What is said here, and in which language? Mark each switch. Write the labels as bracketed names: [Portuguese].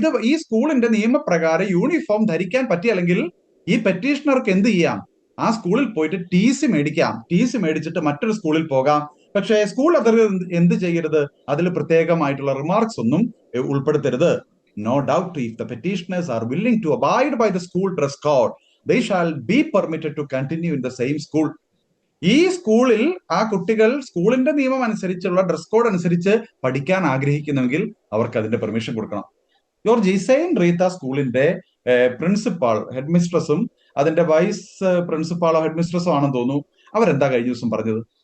[Malayalam] ഈ സ്കൂളിന്റെ നിയമപ്രകാരം യൂണിഫോം ധരിക്കാൻ പറ്റിയല്ലെങ്കിൽ ഈ പെറ്റീഷണർക്ക് എന്ത് ചെയ്യാം? ആ സ്കൂളിൽ പോയിട്ട് TC മേടിക്കാം. TC മേടിച്ചിട്ട് മറ്റൊരു സ്കൂളിൽ പോകാം. പക്ഷേ സ്കൂൾ അതോറിറ്റി എന്ത് ചെയ്യരുത്? അതിൽ പ്രത്യേകമായിട്ടുള്ള റിമാർക്സ് ഒന്നും ഉൾപ്പെടുത്തരുത്. [English] No doubt, if the petitioners are willing to abide by the school dress code, they shall be permitted to continue in the same school. [Malayalam] ഈ സ്കൂളിൽ ആ കുട്ടികൾ സ്കൂളിന്റെ നിയമം അനുസരിച്ചുള്ള ഡ്രസ് കോഡ് അനുസരിച്ച് പഠിക്കാൻ ആഗ്രഹിക്കുന്നെങ്കിൽ അവർക്ക് അതിന്റെ പെർമിഷൻ കൊടുക്കണം. ജോർജ്, സെയിന്റ് റീത്ത സ്കൂളിന്റെ പ്രിൻസിപ്പാൾ, ഹെഡ് മിസ്ട്രസും അതിന്റെ വൈസ് പ്രിൻസിപ്പാളോ ഹെഡ് മിസ്ട്രസോ ആണെന്ന് തോന്നുന്നു, അവരെന്താ കഴിഞ്ഞ ദിവസം പറഞ്ഞത്?